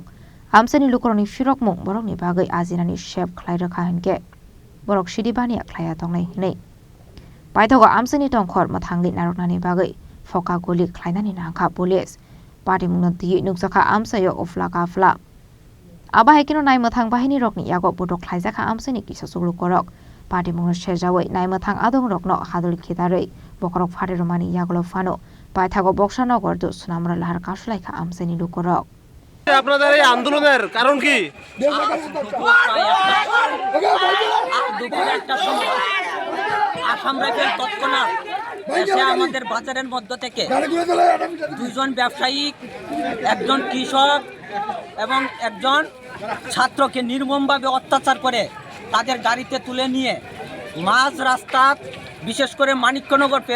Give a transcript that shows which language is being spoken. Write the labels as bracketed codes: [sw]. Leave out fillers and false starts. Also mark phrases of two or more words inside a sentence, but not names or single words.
[trp] Amsani lukoroni firok mung borok ni bagai azinani chef khlaira khahenke borok sidibani khlaya tongnai nei paithogo amsani tongkhor mathangli naroknani bagai foka goli khlainani nangkha [en] police party [trp] mungna di nukjaka amsayo ofla kafla aba haikino nai mathang bahini rokni yago bodok khlaijaka amsani kisasuk lukorok party mungna sejawai nai mathang adong rokno hadul khidarei bokorok phare romani yagolo fano paithago bokshanogor du sunamra lahar kasulaika amsani lukorok [bn] আপনাদের এই আন্দোলনের কারণ কি আসাম রাইফেল তৎক্ষণাৎ এসে আমাদের বাজারের মধ্য থেকে দুজন ব্যবসায়ী একজন কৃষক এবং একজন ছাত্রকে নির্মমভাবে অত্যাচার করে তাদের গাড়িতে তুলে নিয়ে মাঝ রাস্তা বিশেষ করে মানিক্যনগর পের